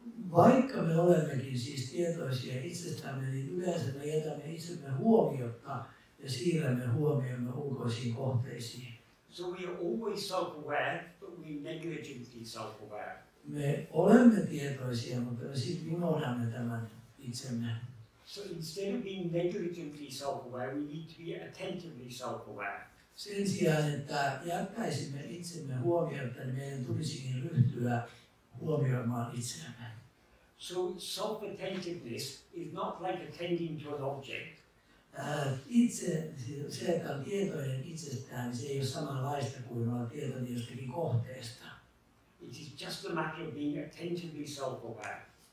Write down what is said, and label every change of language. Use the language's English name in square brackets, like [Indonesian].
[Finnish] Vaikka me olemmekin siis tietoisia itsestämme, niin yleensä me jätämme itsemme huomiotta ja siirrämme huomiomme ulkoisiin kohteisiin. [English] So we are always self-aware, but we negligently self-aware. [Finnish] Me olemme tietoisia, mutta me sitten unohdamme tämän itsemme. [English] So instead of being negligently self-aware, we need to be attentively self-aware. [Finnish] Sen sijaan, että jättäisimme itsemme huomiotta, niin meidän tulisikin ryhtyä huomioimaan itseämme. [English] So self-attentiveness is not like attending to an object. [Finnish] Se, että on tietoinen itsestään, niin se ei ole samanlaista kuin olla tietoinen jostakin kohteesta. [English] It is just a matter of being attentively self-aware.